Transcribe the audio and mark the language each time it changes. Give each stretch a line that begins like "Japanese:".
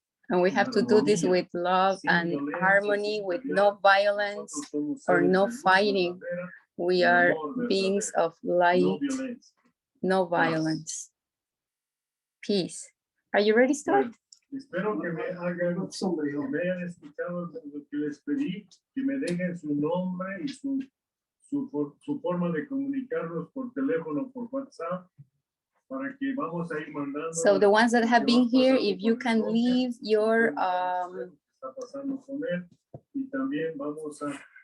English: And we have to do this with love and harmony, with no violence or no fighting. We are beings of light, no violence. Peace. Are you ready, Star?
Spanish: Espero que me hayan escuchado lo que les pedí, que me dejen su nombre y su forma de comunicarnos por teléfono, por WhatsApp, para que vamos a ir mandando.
English: So the ones that have been here, if you can leave your
Spanish: está pasando con él, y también vamos a